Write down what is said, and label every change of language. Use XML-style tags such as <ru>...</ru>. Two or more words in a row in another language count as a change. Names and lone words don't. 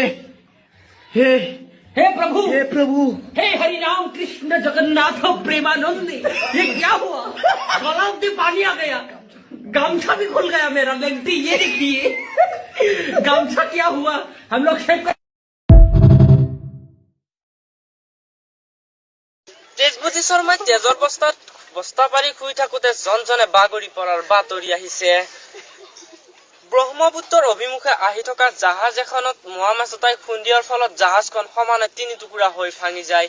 <hi>हे प्रभु हे हरि राम कृष्ण जगन्नाथ प्रेमानंद, ये क्या हुआ? गला में पानी आ गया, गामछा भी खुल गया मेरा। लेंटी ये देखिए गामछा क्या हुआ। हम लोग</hi> <as>তেজবতী শৰ্মাই তেজৰ বস্তা পাৰি শুই থাকোতে জনজনে বাগৰি পৰাৰ বাতৰি আহিছে। ব্ৰহ্মপুত্ৰৰ অভিমুখে আহি থকা জাহাজ এখনত মোৱা মাছ এটাই খুন্দিয়াৰ ফলত জাহাজখন সমানে ৩ টুকুৰা হৈ ভাঙি যায়।</as>